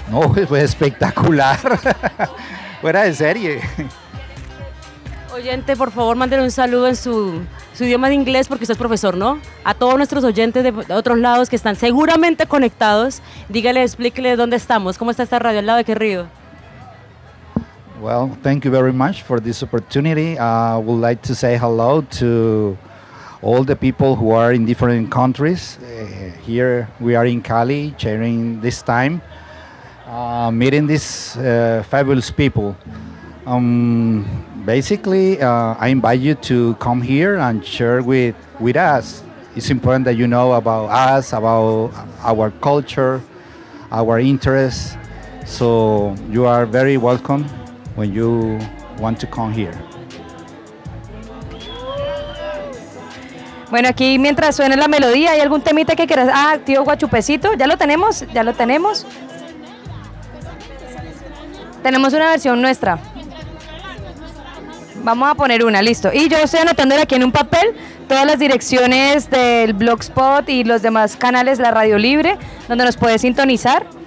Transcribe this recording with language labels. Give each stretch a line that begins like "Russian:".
Spanish: No, fue espectacular. Fuera de serie. Oyente, por favor, mándenle un saludo en su idioma de inglés, porque usted es profesor, ¿no? A todos nuestros oyentes de otros lados que están seguramente conectados, dígale, explíquele dónde estamos, cómo está esta radio, al lado de qué río.
English: Well, thank you very much for this opportunity. I would like to say hello to all the people who are in different countries. Here we are in Cali sharing this time, meeting these fabulous people. Basically, I invite you to come here and share with us. It's important that you know about us, about our culture, our interests. So you are very welcome when you want to come here.
Spanish: Bueno, aquí mientras suena la melodía, ¿hay algún temita que quieras? Ah, tío Guachupecito, ya lo tenemos. Tenemos una versión nuestra. Vamos a poner una, listo. Y yo estoy anotando aquí en un papel todas las direcciones del Blogspot y los demás canales de la Radio Libre, donde nos puedes sintonizar.